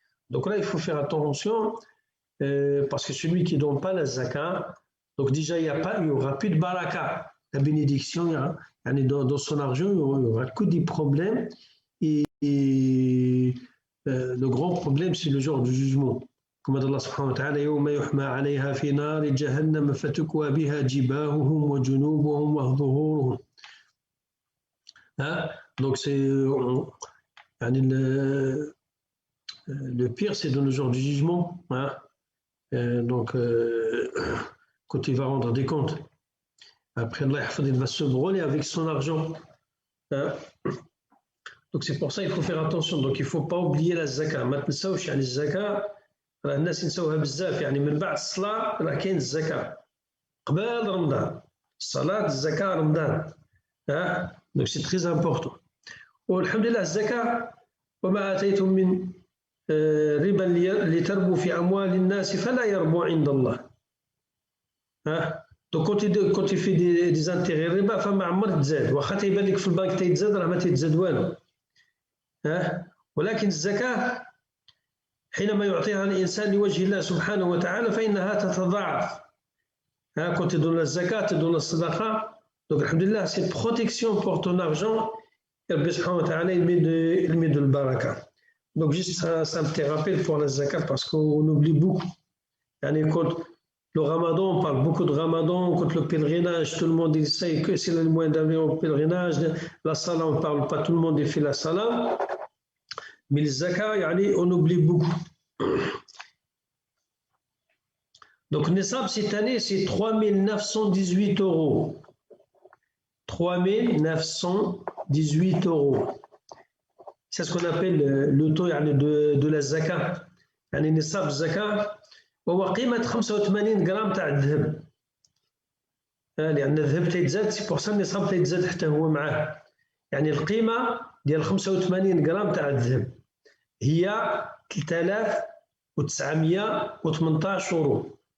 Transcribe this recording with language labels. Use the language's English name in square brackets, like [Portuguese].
[French] Donc là, il faut faire attention, parce que celui qui ne donne pas la zakat, donc déjà, il n'y aura plus de baraka, la bénédiction, dans son argent, il n'y aura que des problèmes. Et le grand problème, c'est le jour du jugement. Comme Allah subhanahu wa ta'ala, [Arabic] يوم يحمى عليها في نار جهنم فتكوى بها جباههم وجنوبهم وظهورهم. [French] Donc le pire, c'est dans le jour du jugement. Donc, quand il va rendre des comptes, après Allah il va se brûler avec son argent. Hein. Donc c'est pour ça qu'il faut faire attention. Donc il ne faut pas oublier la zaka. [Arabic] ما تنساوش يعني الزكاة راه الناس ينساوها بزاف يعني من بعد الصلاة راه كاين الزكاة قبل رمضان الصلاة الزكاة رمضان. [French] Hein. Donc c'est très important. [Arabic] والحمد لله الزكاة وما آتيتم من ربا لتربوا في أموال الناس فلا يربو عند الله. [French] Hein. Donc quand tu fais des intérêts riba [Arabic] فما عمرك تزاد واخا تيبان لك في البنك تيتزاد راه ما تيتزاد والو. ولكن الزكاة حينما يعطيها الإنسان لوجه الله سبحانه وتعالى فإنها تتضاعف. [French] Quand tu donnes la zakat, tu donnes la sadaqa. Donc, alhamdulillah, c'est une protection pour ton argent. Et Allah subhanahu wa ta'ala, il met de la baraka. Donc, juste ça me fait rappel pour la zakat parce qu'on oublie beaucoup. Quand le ramadan, on parle beaucoup de ramadan. Quand le pèlerinage, tout le monde dit ça, que c'est le moyen d'aller au pèlerinage. La salat, on ne parle pas, tout le monde fait la salat. Mais le zakat, on oublie beaucoup. Donc, Nessab, cette année, c'est 3 918 €. 3 918 €. C'est ce qu'on appelle le taux de la zakat. [Arabic] يعني نصاب الزكاة وهو قيمة 85 غرام تاع الذهب. لأن الذهب تيتزاد [French] سي بور سا [Arabic] النصاب تيتزاد حتى هو معاه. يعني القيمة ديال 85 غرام تاع الذهب هي 3918 €.